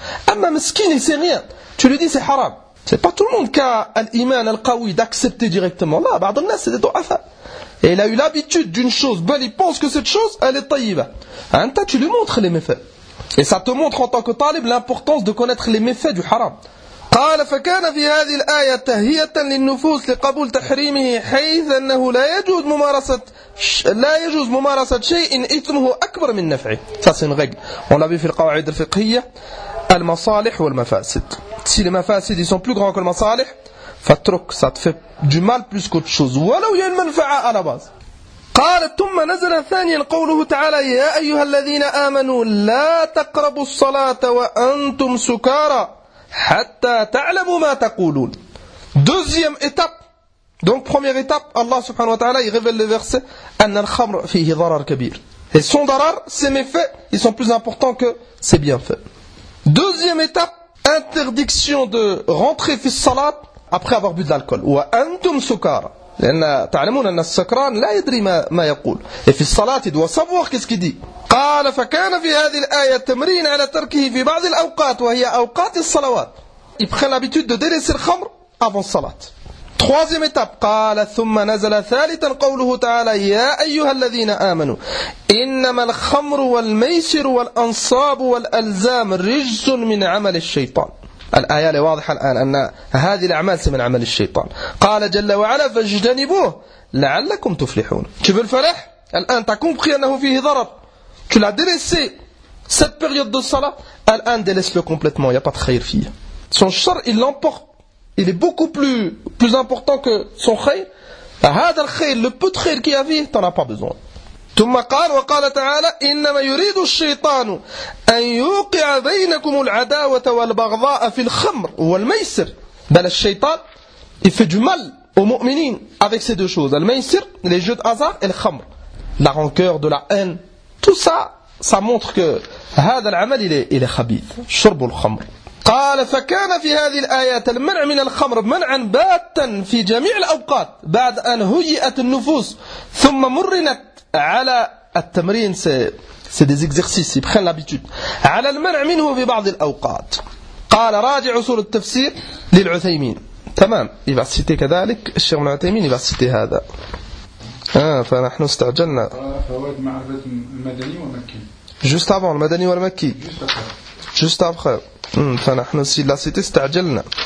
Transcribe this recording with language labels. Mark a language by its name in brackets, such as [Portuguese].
[Arabic] Amma miskin, [French] il sait rien. Tu lui dis c'est haram. C'est pas tout le monde qui a [Arabic] al-iman al-qawi [French] d'accepter directement. Là, [Arabic] بعض الناس [French] c'est des [Arabic] du'afa. [French] Et il a eu l'habitude d'une chose, ben il pense que cette chose elle est [Arabic] tayyiba. Anta [French] tu lui montres les méfaits. Et ça te montre en tant que talib l'importance de connaître les méfaits du haram. [Arabic] قال فكان في هذه الآية تهية للنفوس لقبول تحريمه حيث أنه لا يجوز ممارسة شيء إثمه أكبر من نفعه. [French] Ça c'est une règle. On l'a vu [Arabic] في القواعد الفقهية. المصالح والمفاسد. [French] Si les mafasid ils sont plus grands que les masalih, [Arabic] فترك. [French] Ça te fait du mal plus qu'autre chose. [Arabic] ولو ينفع [French] à la base. [Arabic] قال ثم نزل ثانيا قوله تعالى يا أيها الذين آمنوا لا تقربوا الصلاة وأنتم سكارى حتى تعلموا ما تقولون. [French] Deuxième étape. Donc première étape, Allah subhanahu wa ta'ala il révèle le verset [Arabic] أن الخمر فيه ضرر كبير. [French] Et son ضرر, ses méfaits, ils sont plus importants que ses bienfaits. Deuxième étape, interdiction de rentrer [Arabic] في الصلاة [French] après avoir bu de l'alcool. [Arabic] وأنتم سكارى. لأن تعلمون أن السكران لا يدري ما يقول. [French] Et [Arabic] في الصلاة [French] il doit savoir qu'est-ce qu'il dit. [Arabic] قال فكان في هذه الآية تمرين على تركه في بعض الأوقات وهي أوقات الصلوات. [French] Il prend l'habitude de délaisser le khamr avant salat. Troisième étape. [Arabic] قال ثم نزل ثالثا قوله تعالى يا أيها الذين آمنوا إنما الخمر والميسر والأنصاب والألزام رجس من عمل الشيطان. الآية واضحة الآن أن هذه الأعمال من عمل الشيطان. قال جل وعلا فاجتنبوه لعلكم تفلحون. شوف الفلاح الآن تكون بقي أنه فيه ضرر. [French] Tu l'as délaissé, cette période de salah, Al-An délaisse-le complètement, il n'y a pas de khayr fille. Son char, il l'emporte, il est beaucoup plus important que son khayr. [Arabic] Had al-khayr, [French] le peu de khayr qu'il y avait, tu n'en as pas besoin. [Arabic] ثم قال وقال تعالى إنما يريد الشيطان أن يوقع بينكم العداوة والبغضاء في الخمر والميسر. بل الشيطان, [French] il fait du mal aux مؤمنين avec ces deux choses. Al-Maysir, les jeux de hasard et le khamr. La rancœur, de la haine. Tout ça, ça montre que [Arabic] هذا العمل [French] il est خبيث. [Arabic] شرب الخمر. قال فكان في هذه الآيات المنع من الخمر منعا باتا في جميع الأوقات بعد أن هيئت النفوس ثم مرنت على التمرين. [French] C'est des exercices, ils prennent l'habitude. [Arabic] على المنع منه في بعض الأوقات. قال راجع أصول التفسير للعثيمين. تمام. [French] Il va citer [Arabic] كذلك الشيخ بن العثيمين, [French] il va citer [Arabic] هذا. فنحن استعجلنا. فوائد معرفة المدني والمكي. [French] Just avant, [Arabic] المدني والمكي. [French] Just après. Just après. [Arabic] فنحن [French] si la cité [Arabic] استعجلنا.